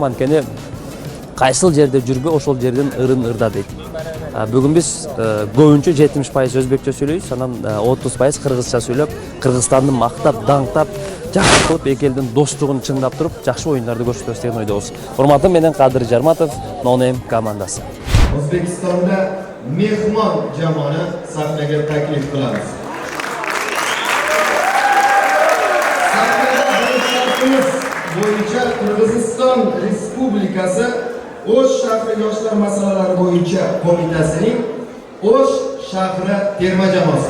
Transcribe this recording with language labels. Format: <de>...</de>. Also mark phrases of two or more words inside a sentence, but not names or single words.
<ky>Анткени кайсыл жерде жүрбө, ошол жердин ырын ырда дейт. Бүгүн биз көбүнчө 70% өзбекче сүйлөйбүз, анан 30% кыргызча сүйлөп, Кыргызстанды мактап, даңктап, жакшы кылып, эки элдин достугун чыңдап туруп, жакшы оюндарды көрсөтөбүз деген ойдобуз. Урматым менен Кадыр Жарматов, Нонем командасы.</ky> <uz>O'zbekistonda mehmon jamoani sahnaga taklif qilamiz. Sahnada shartimiz bo'yicha Qirg'iziston Respublikasi O'sh shahri yoshlar masalalari bo'yicha qo'mitasining O'sh shahri terma jamoasi.</uz>